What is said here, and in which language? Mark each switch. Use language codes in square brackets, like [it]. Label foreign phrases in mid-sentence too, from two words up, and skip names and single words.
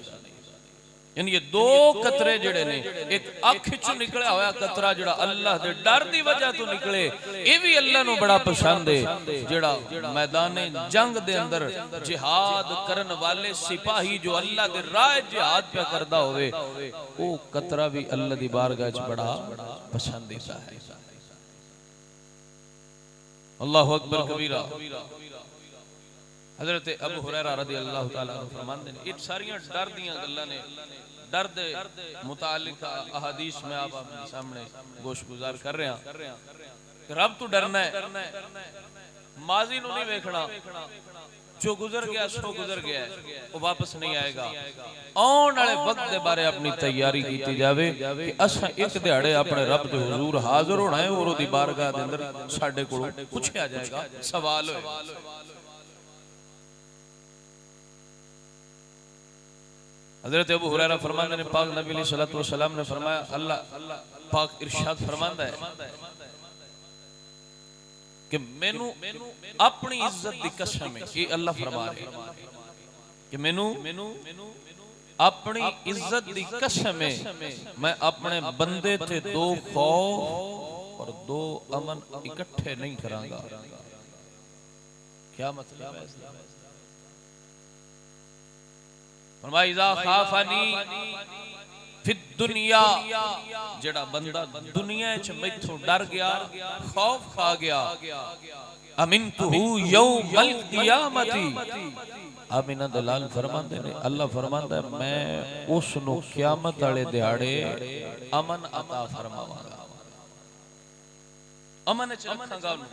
[pa] یعنی یہ دو قطرے جیہڑے نے اک اکھ چوں نکلیا ہویا قطرہ جیہڑا اللہ دے ڈر دی وجہ توں نکلے یہ وی اللہ نوں بڑا پسند اے. جیہڑا میدان جنگ دے اندر جہاد کرن والے سپاہی جو اللہ دے راہ جہاد پے کردا ہووے او قطرہ وی اللہ دی بارگاہ چ بڑا پسندیدہ اے. [ar] الله أكبر كبيرا. [ur] حضرت ابو ہریرہ [ar] رضي الله تعالى عنه [ur] فرماتے ہیں ان ساریاں ڈر دیاں گلاں نے ڈر کے متعلق احادیث میں آپ اپنے سامنے گوش گزار کر رہے ہیں. [pa] رب توں ڈرنا اے ماضی نوں نئیں ویکھنا جو گزر گیا سو گزر گیا، او واپس نئیں آئے گا. آن والے ویلے دے بارے اپنی تیاری کیتی جاوے کہ اساں اک دہاڑے اپنے رب دے حضور حاضر ہونا اے تے اوہدی بارگاہ دے اندر ساڈے کولوں پچھیا جائے گا، سوال ہوئے گا. حضرت ابو ہریرہ فرماتے ہیں پاک نبی [ar] صلى الله عليه وسلم [pa] نے فرمایا، اللہ پاک ارشاد فرماندا اے کہ مینوں اپنی عزت دی قسم اے، یہ اللہ فرما رہے کہ مینوں اپنی عزت دی قسم اے، میں اپنے بندے تے دو خوف اور دو امن اکٹھے نئیں کراں گا. [ur] کیا مطلب ہے? [pa] فرمایا [ar] إذا خافني في الدنيا, [pa] جیہڑا بندہ دنیا چ میتھوں ڈر گیا، خوف کھا گیا, [ar] أمنته يوم القيامة, [pa] آمنہ دلال فرماندے نے اللہ فرماندا اے میں اوہنوں قیامت والے دہاڑے امن عطا فرماواں گا، امن چ رکھاں گا.